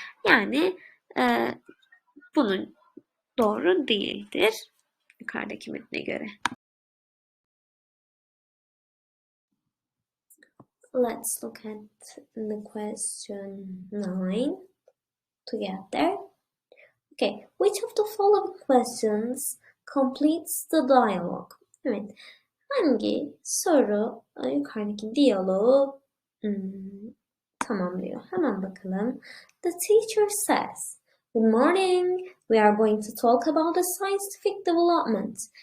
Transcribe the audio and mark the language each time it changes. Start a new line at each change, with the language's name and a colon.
Turkish: Yani bunun doğru değildir yukarıdaki metne göre.
English: Let's look at the question 9 together. Okay, which of the following questions completes the dialogue?
Turkish: Evet, hangi soru yukarıdaki diyaloğu tamamlıyor? Hemen bakalım.
English: The teacher says, "Good morning. We are going to talk about the scientific development."